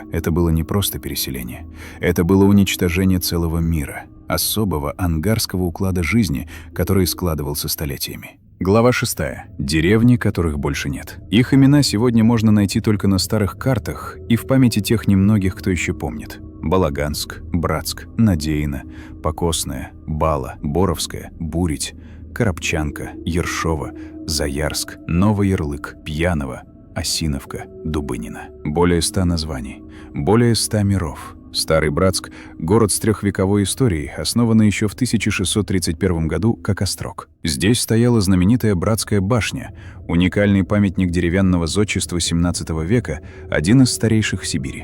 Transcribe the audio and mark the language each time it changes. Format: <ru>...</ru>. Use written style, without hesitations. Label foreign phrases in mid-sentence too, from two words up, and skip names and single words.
<ru>Это было не просто переселение. Это было уничтожение целого мира. Особого ангарского уклада жизни, который складывался столетиями. Глава 6. Деревни, которых больше нет. Их имена сегодня можно найти только на старых картах и в памяти тех немногих, кто еще помнит. Балаганск, Братск, Надеино, Покосная, Бала, Боровская, Бурить, Коробчанка, Ершова, Заярск, Новоярлык, Пьяново, Осиновка, Дубынино. Более 100 названий, более 100 миров. Старый Братск – город с трехвековой историей, основанный еще в 1631 году как острог. Здесь стояла знаменитая Братская башня, уникальный памятник деревянного зодчества XVII века, один из старейших в Сибири.</ru>